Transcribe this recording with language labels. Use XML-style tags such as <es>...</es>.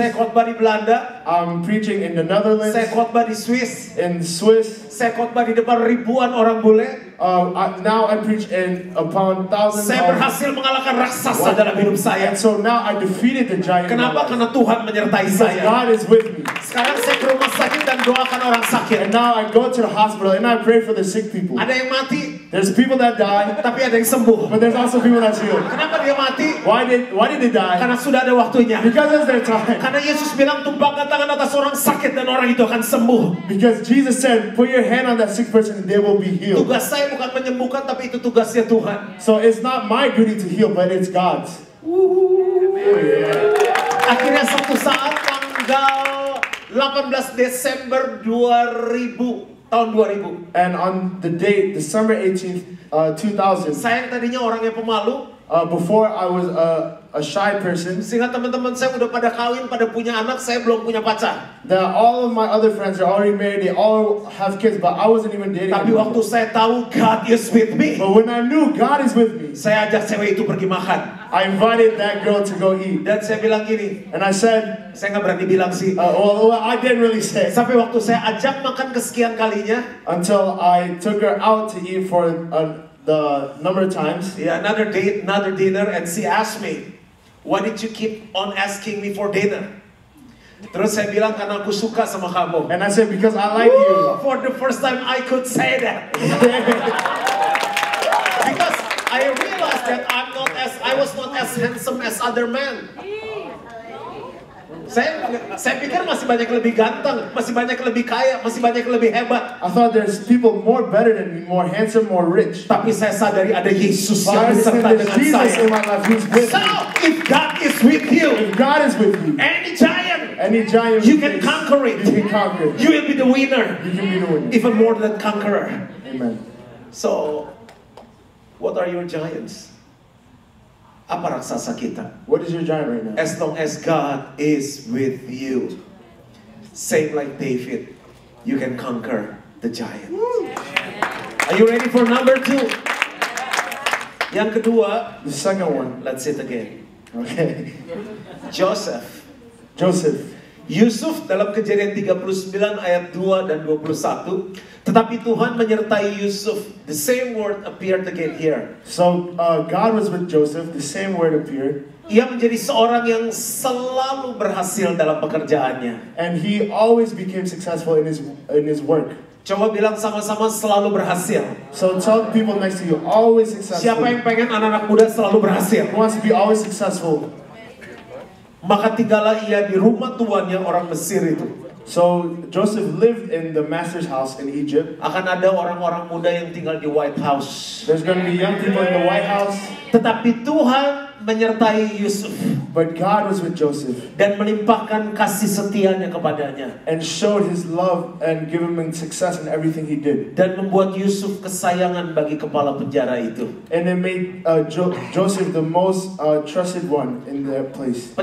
<id>Saya khotbah di Belanda.</id> <en>I'm preaching in the Netherlands,</en> <id>Saya khotbah di Swiss.</id> <en>in Swiss.</en> <id>Saya khotbah di depan ribuan orang bule.</id> <en>Now I preach upon thousands</en> <id>Saya</id> <en>of.</en> <id>berhasil mengalahkan raksasa dalam hidup saya.</id> <en>And so now I defeated the giant. in my</en> <id>Kenapa?</id> <en>life.</en> <id>Karena Tuhan menyertai</id> <en>Because</en> <id>saya.</id> <en>God is with me.</en> <id>Sekarang saya ke rumah sakit dan doakan orang sakit.</id> <en>And now I go to the hospital and I pray for the sick people.</en> <id>Ada yang mati,</id> <en>There's people that die,</en> <id>tapi ada yang sembuh.</id> <en>but there's also people that's healed.</en> <id>Kenapa dia mati?</id> <en>Why did they die?</en> <id>Karena sudah ada waktunya.</id> <en>Because it's their time.</en> <id>Karena Yesus bilang tumpangkan tangan atas orang sakit dan orang itu akan sembuh.</id> <en>Because Jesus said, put your hand on that sick person and they will be healed.</en> <id>Tugas saya bukan menyembuhkan, tapi itu tugasnya Tuhan.</id> <en>So it's not my duty to heal, but it's God's.</en> <id>Akhirnya suatu saat tanggal 18 Desember 2000, tahun 2000.</id> <en>And on the date, December 18th, 2000,</en> <id>Saya yang tadinya orang yang pemalu,</id> <en>before I was a shy person,</en> <id>sehingga teman-teman saya udah pada kawin, pada punya anak, saya belum punya pacar.</id> <en>that all of my other friends are already married, they all have kids, but I wasn't even dating</en> <id>Tapi waktu</id> <en>anyone.</en> <id>saya tahu</id> <en>God is with me, But when I knew God is with me,</en> <id>saya ajak cewek itu pergi makan.</id> <en>I invited that girl to go eat.</en> <id>Dan saya bilang gini,</id> <en>And I said,</en> <id>saya nggak berani bilang sih.</id> <en>well, I didn't really say.</en> <id>Sampai waktu saya ajak makan kesekian kalinya,</id> <en>Until I took her out to eat for the number of times. ya another date, another dinner, and she asked me, why did you keep on asking me for dinner? Terus saya bilang karena aku suka sama kamu. And I said, because I like you. For the first time I could say that. Because I realized that I was not as handsome as other men.</en> <id>Saya pikir masih banyak yang lebih ganteng, masih banyak yang lebih kaya, masih banyak yang lebih hebat.</id> <en>I thought there's people more better than me, more handsome, more rich.</en> <id>Tapi saya sadari ada Yesus</id> <en>But</en> <id>yang</id> <en>I</en> <id>beserta</id> <en>understand there's</en> <id>dengan</id> <en>Jesus in</en> <id>saya.</id> <en>my life who's with So, me. if God is with you, If God is with you, any giant, any giant you can face, conquer it. you can conquer it. You will be the winner, You can be the winner. even more than conqueror. Amen. So, what are your giants?</en> <id>Apa raksasa kita?</id> <en>What is your giant right now? As long as God is with you. same like David, you can conquer the giant. Are you ready for number 2?</en> <id>Yang kedua,</id> <en>The second one. let's sit again. Okay. Joseph. Joseph.</en> <id>Yusuf dalam Kejadian 39 ayat 2 dan 21. Tetapi Tuhan menyertai Yusuf.</id> <en>The same word appeared again here. So God was with Joseph. The same word appeared.</en> <id>Ia menjadi seorang yang selalu berhasil dalam pekerjaannya.</id> <en>And he always became successful in his work.</en> <id>Coba bilang sama-sama selalu berhasil.</id> <en>So tell the people next to you, always successful.</en> <id>Siapa yang pengen anak-anak muda selalu berhasil?</id> <en>Who wants to be always successful?</en> <id>Maka tinggallah ia di rumah tuannya orang Mesir itu.</id> <en>So Joseph lived in the master's house in Egypt.</en> <id>Akan ada orang-orang muda yang tinggal di White House.</id> <en>There's going to be young people in the White House.</en> <id>Tetapi Tuhan menyertai Yusuf.</id> <en>But God was with Joseph.</en> <id>Dan melimpahkan kasih setianya kepadanya.</id> <en>And showed his love and give him success in everything he did.</en> <id>Dan membuat Yusuf kesayangan bagi kepala penjara itu.</id> <en>And it made Joseph the most trusted one in that place.</en>